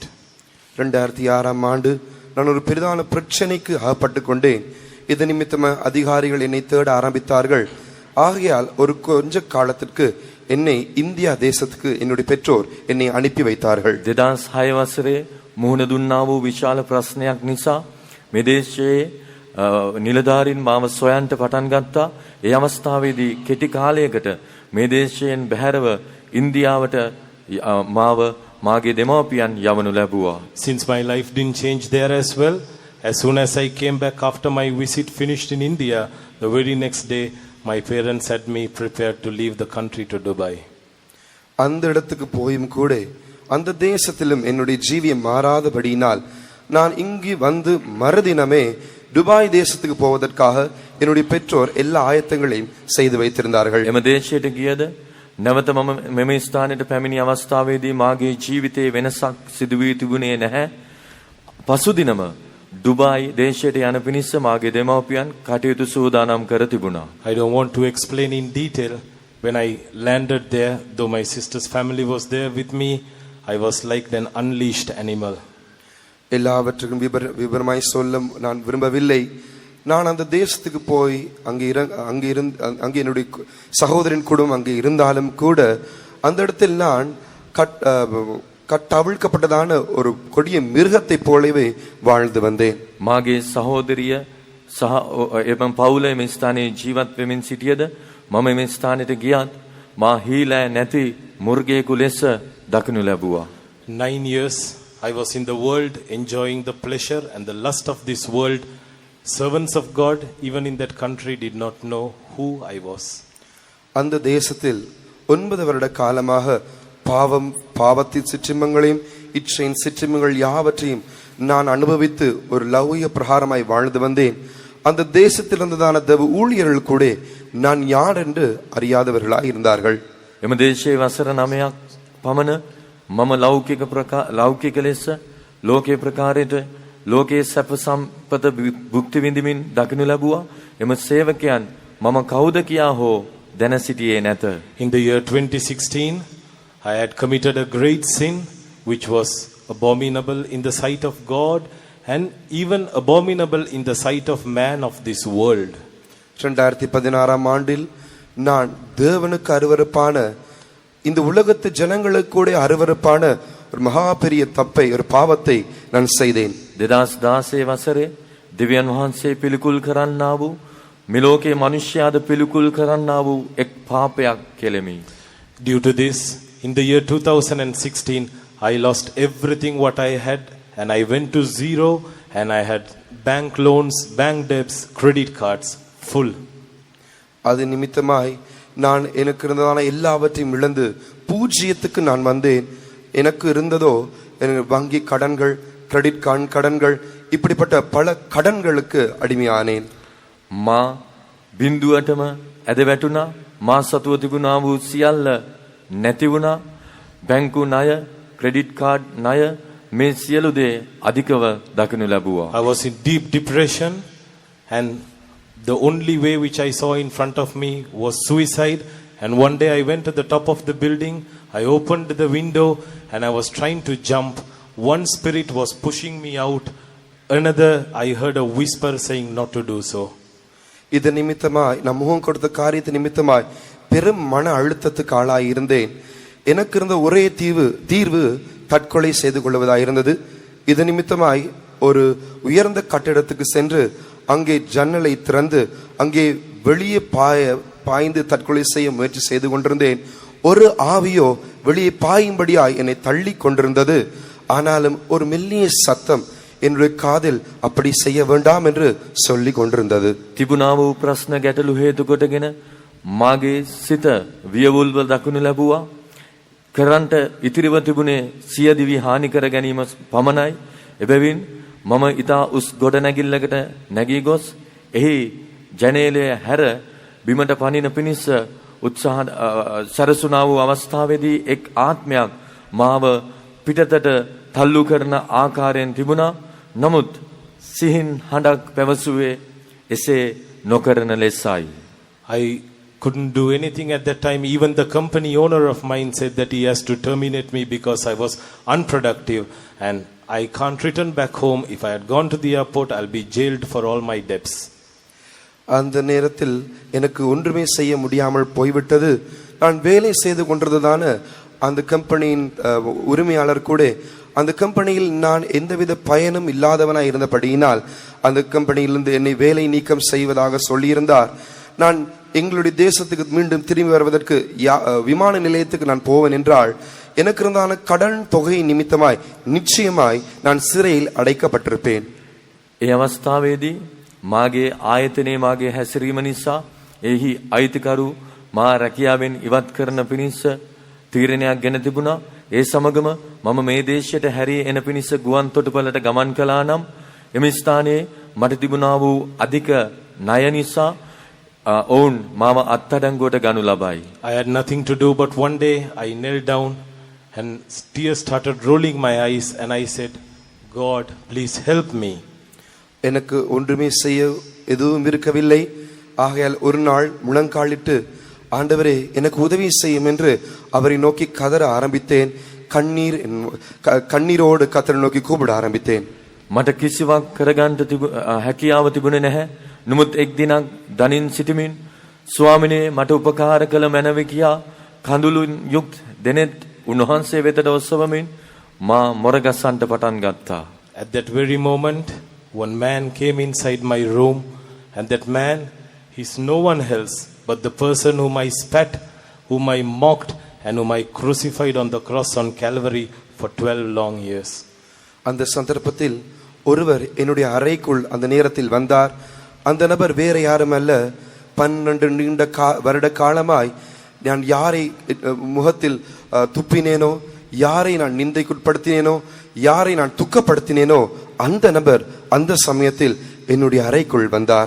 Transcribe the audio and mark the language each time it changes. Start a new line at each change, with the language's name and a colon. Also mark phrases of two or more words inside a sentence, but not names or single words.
Tamil: 2006ஆம் ஆண்டு நான் ஒரு பெரிதான பிரச்சனைக்கு அகப்பட்டு கொண்டேன். இது நிமித்தமா அதிகாரிகள் என்னை தேட ஆரம்பித்தார்கள். ஆகையால் ஒரு கொஞ்ச காலத்திற்கு என்னை இந்தியா தேசத்துக்கு என்னுடைய பெற்றோர் என்னை அனுப்பி வைத்தார்கள்.
Sinhala: 2006 වසරේ මුහුණ දුන්නා වූ විශාල ප්‍රශ්නයක් නිසා මේ දේශයේ නිලධාරීන් මාව සොයන්ට පටන් ගත්තා. ඒ අවස්ථාවේදී කෙටි කාලයකට මේ දේශයෙන් බැහැරව ඉන්දියාවට මාව මාගේ දෙමව්පියන් යවනු ලැබුවා.
English: Since my life didn't change there as well, as soon as I came back after my visit finished in India, the very next day my parents had me prepared to leave the country to Dubai.
Tamil: அந்த இடத்துக்கு போயும் கூட அந்த தேசத்திலும் என்னுடைய ஜீவியம் மாறாதபடியினால் நான் இங்கு வந்து மறுதினமே துபாய் தேசத்துக்கு போவதற்காக என்னுடைய பெற்றோர் எல்லா ஆயத்தங்களையும் செய்து வைத்திருந்தார்கள்.
Sinhala: එම දේශයට ගියද නැවත මම මෙම ස්ථානයට පැමිණි අවස්ථාවේදී මාගේ ජීවිතයේ වෙනසක් සිදු වී තිබුණේ නැහැ. පසුදිනම දුබායි දේශයට යන පිණිස මාගේ දෙමව්පියන් කටයුතු සූදානම් කර තිබුණා.
English: I don't want to explain in detail. When I landed there, though my sister's family was there with me, I was like an unleashed animal.
Tamil: எல்லாவற்றுக்கும் விவரமாய் சொல்ல நான் விரும்பவில்லை. நான் அந்த தேசத்துக்கு போய் அங்கே என்னுடைய சகோதரின் குடும்பம் அங்கே இருந்தாலும் கூட அந்த இடத்தில் நான் கட்டவிழ்க்கப்பட்டதான ஒரு கொடிய மிருகத்தை போலவே வாழ்ந்து வந்தேன்.
Sinhala: මාගේ සහෝදරිය සහ එම පවුල මේ ස්ථානයේ ජීවත් වෙමින් සිටියද මම මේ ස්ථානයට ගියත් මා හීලෑ නැති මුර්ගයෙකු ලෙස දකිනු ලැබුවා.
English: 9 years I was in the world, enjoying the pleasure and the lust of this world. Servants of God, even in that country, did not know who I was.
Tamil: அந்த தேசத்தில் 9 வருட காலமாக பாவத்தின் சிற்றின்பங்களையும் இச்சையின் சிற்றின்பங்கள் யாவற்றையும் நான் அனுபவித்து ஒரு லௌகிக பிரகாரமாய் வாழ்ந்து வந்தேன். அந்த தேசத்தில் இருந்ததான தேவ ஊழியர்கள் கூட நான் யார் என்று அறியாதவர்களாய் இருந்தார்கள்.
Sinhala: එම දේශයේ වසර 9ක් පමණ මම ලෞකික ලෙස ලෝකේ ප්‍රකාරයට ලෝකයේ සැප සම්පත භුක්ති විඳිමින් දකිනු ලැබුවා. එම සේවකයන් මම කවුද කියා හෝ දැන සිටියේ නැත.
English: In the year 2016, I had committed a great sin which was abominable in the sight of God and even abominable in the sight of man of this world.
Tamil: 2016ஆம் ஆண்டில் நான் தேவனுக்கு அருவருப்பான இந்த உலகத்து ஜனங்களுக்கு கூட அருவருப்பான ஒரு மகா பெரிய தப்பை ஒரு பாவத்தை நான் செய்தேன்.
Sinhala: 2016 වසරේ දෙවියන් වහන්සේ පිළිකුල් කරන්නා වූ මිලෝකේ මිනිස්යාද පිළිකුල් කරන්නා වූ එක් පාපයක් කෙලෙමි.
English: Due to this, in the year 2016, I lost everything what I had, and I went to zero, and I had bank loans, bank debts, credit cards full.
Tamil: அது நிமித்தமாய் நான் எனக்கு இருந்ததான எல்லாவற்றையும் இழந்து பூஜ்ஜியத்துக்கு நான் வந்தேன். எனக்கு இருந்ததோ எனக்கு வங்கி கடன்கள்,
English: credit card
Tamil: கடன்கள், இப்படிப்பட்ட பல கடன்களுக்கு அடிமையானேன்.
Sinhala: මා බින්දුවටම ඇද වැටුණා. මා සතුව තිබුණා වූ සියල්ල නැති වුණා. බැංකු ණය,
English: credit card
Sinhala: ණය, මේ සියලු දේ අධිකව දකිනු ලැබුවා.
English: I was in deep depression, and the only way which I saw in front of me was suicide. And one day I went to the top of the building, I opened the window and I was trying to jump. One spirit was pushing me out, another I heard a whisper saying not to do so.
Tamil: இது நிமித்தமாய் நம் முகம் கொடுத்த காரியத்து நிமித்தமாய் பெரும் மன அழுத்தத்துக்கு ஆளாய் இருந்தேன். எனக்கு இருந்த ஒரே தீர்வு தற்கொலை செய்து கொள்வதாயிருந்தது. இது நிமித்தமாய் ஒரு உயர்ந்த கட்டிடத்துக்கு சென்று அங்கே ஜன்னலை திறந்து அங்கே வெளியே பாய்ந்து தற்கொலை செய்ய முயற்சி செய்து கொண்டிருந்தேன். ஒரு ஆவியோ வெளியே பாயும்படியாய் என்னை தள்ளி கொண்டிருந்தது. ஆனாலும் ஒரு மெல்லிய சத்தம் என்னுடைய காதில் அப்படி செய்ய வேண்டாம் என்று சொல்லி கொண்டிருந்தது.
Sinhala: තිබුණා වූ ප්‍රශ්න ගැටලු හේතු කොටගෙන මාගේ සිත වියවුල්ව දකුණු ලැබුවා. කරන්ට ඉතිරිව තිබුණේ සියදිවි හානි කර ගැනීම පමණයි. එබැවින් මම ඊතා උස් ගොඩනැගිල්ලකට නැගී ගොස් එහි ජනේලය හැර බිමට පනින පිණිස උත්සාහ සරසුණා වූ අවස්ථාවේදී එක් ආත්මයක් මාව පිටතට තල්ලු කරන ආකාරයෙන් තිබුණා. නමුත් සිහින් හඬක් පැවසුවේ එසේ නොකරන ලෙසයි.
English: I couldn't do anything at that time. Even the company owner of mine said that he has to terminate me because I was unproductive and I can't return back home. If I had gone to the airport, I'll be jailed for all my debts.
Tamil: அந்த நேரத்தில் எனக்கு ஒன்றுமே செய்ய முடியாமல் போய்விட்டது. நான் வேலை செய்து கொண்டிருந்ததான அந்த கம்பெனியின் உரிமையாளர் கூட அந்த கம்பெனியில் நான் எந்தவித பயனும் இல்லாதவனாய் இருந்தபடியினால் அந்த கம்பெனியிலிருந்து என்னை வேலை நீக்கம் செய்வதாக சொல்லியிருந்தார். நான் எங்களுடைய தேசத்துக்கு மீண்டும் திரும்பி வருவதற்கு விமான நிலையத்துக்கு நான் போவேன் என்றால் எனக்கு இருந்தான கடன் தொகை நிமித்தமாய் நிச்சயமாய் நான் சிறையில் அடைக்கப்பட்டிருப்பேன்.
Sinhala: ඒ අවස්ථාවේදී මාගේ ආයතනයේ මාගේ හැසිරීම නිසා එහි අයිතිකරු මා රැකියාවෙන් ඉවත් කරන පිණිස තීරණයක් ගෙන තිබුණා. ඒ සමගම මම මේ දේශයට හැරී එන පිණිස ගුවන් තොටුපළට ගමන් කළා නම් එම ස්ථානයේ මට තිබුණා වූ අධික ණය නිසා ඔවුන් මාව අත්අඩංගුවට ගනු ලබයි.
English: I had nothing to do, but one day I knelt down and tears started rolling my eyes and I said, God, please help me.
Tamil: எனக்கு ஒன்றுமே செய்ய எதுவும் இருக்கவில்லை. ஆகையால் ஒரு நாள் முழங்காலிட்டு ஆண்டவரே எனக்கு உதவி செய்யும் என்று அவரை நோக்கி கதற ஆரம்பித்தேன். கண்ணீரோடு கத்தரை நோக்கி கூப்பிட ஆரம்பித்தேன்.
Sinhala: මට කිසිවක් කරගන්න හැකියාව තිබුණේ නැහැ. නමුත් එක් දිනක් දනින් සිටමින් ස්වාමිනේ මට උපකාර කළ මැනව කියා කඳුළුන් යුක්ත දෙනෙත් උන්වහන්සේ වෙතට ඔසවමින් මා මොරගසන්ට පටන් ගත්තා.
English: At that very moment, one man came inside my room, and that man, he's no one else but the person whom I spat, whom I mocked, and whom I crucified on the cross on Calvary for 12 long years.
Tamil: அந்த சந்தர்ப்பத்தில் ஒருவர் என்னுடைய அறைக்குள் அந்த நேரத்தில் வந்தார். அந்த நபர் வேற யாரும் அல்ல, 12 நீண்ட வருட காலமாய் நான் யாரை முகத்தில் துப்பினேனோ, யாரை நான் நிந்தைக்குட்படுத்தினேனோ, யாரை நான் துக்கப்படுத்தினேனோ அந்த நபர் அந்த சமயத்தில் என்னுடைய அறைக்குள் வந்தார்.